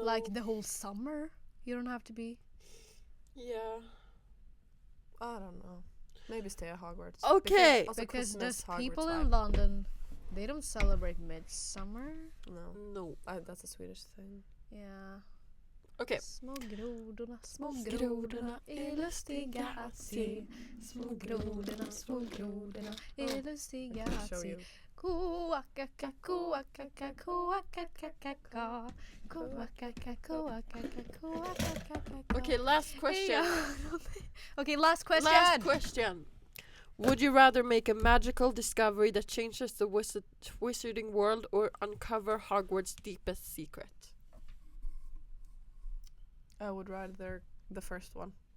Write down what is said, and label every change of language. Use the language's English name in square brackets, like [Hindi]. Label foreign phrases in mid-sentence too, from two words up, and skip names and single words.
[English] Like the whole summer, you don't have to be. Yeah. I don't know. Maybe stay at Hogwarts. Okay. Also Because Christmas, there's people Hogwarts in vibe. London, they don't celebrate midsummer. No, No. that's a Swedish thing. Yeah. Okay. [Swedish] Små grodorna är lustiga att se. Små grodorna är lustiga [English] I can att show se. you. Koakaka, koakaka, koakakaka. Koakaka, koakaka, koakaka. Okay, last question. Okay, last question. Last question. Would you rather make a magical discovery that changes the wizarding world or uncover Hogwarts' deepest secret? I would rather the first one